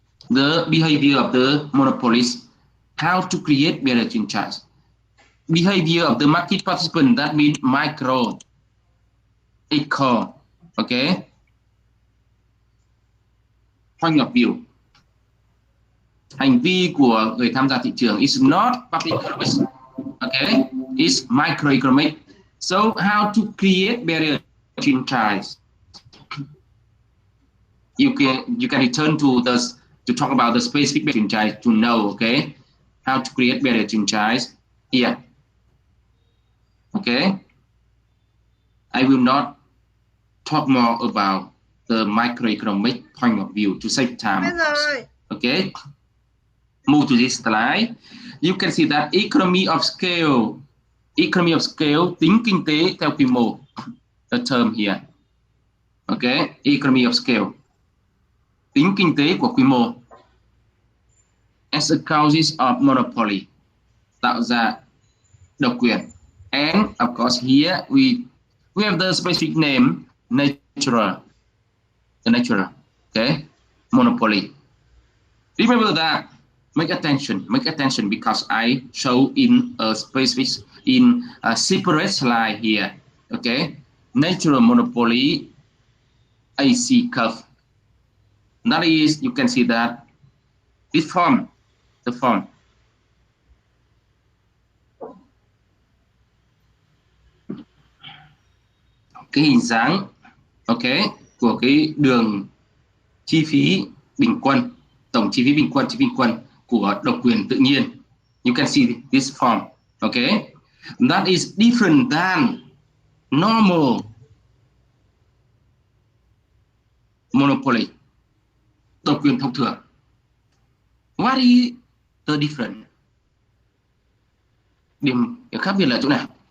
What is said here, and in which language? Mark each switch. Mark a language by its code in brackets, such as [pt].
[en] The behavior of the monopolist. How to create barrier to entry? Behavior of the market participant, that means micro, eco, okay. Point of view. [vi] Hành vi của người tham gia thị trường [en] is not public economics, okay, it's microeconomic. So how to create barrier to entry? You can return to to talk about the specific barrier franchise to know, okay, how to create barrier franchise here. Okay, I will not talk more about the microeconomic point of view to save time. Okay, move to this slide. You can see that economy of scale, [vi] tính kinh tế theo quy mô, [en] the term here. Okay, economy of scale, [vi] tính kinh tế của quy mô, [en] as a causes of monopoly, [vi] tạo ra độc quyền. [en] And of course here we have the specific name natural, okay, monopoly. Remember that. Make attention because I show in a specific, in a separate slide here. Okay, natural monopoly AC curve. That is, you can see that this form, the form. [vi] Cái hình dáng, okay, của cái đường chi phí bình quân, tổng chi phí bình quân của độc quyền tự nhiên. [en] You can see this form, okay? That is different than normal monopoly, [vi] độc quyền thông thường. [en] What is the difference? [vi] Điểm khác biệt là chỗ nào?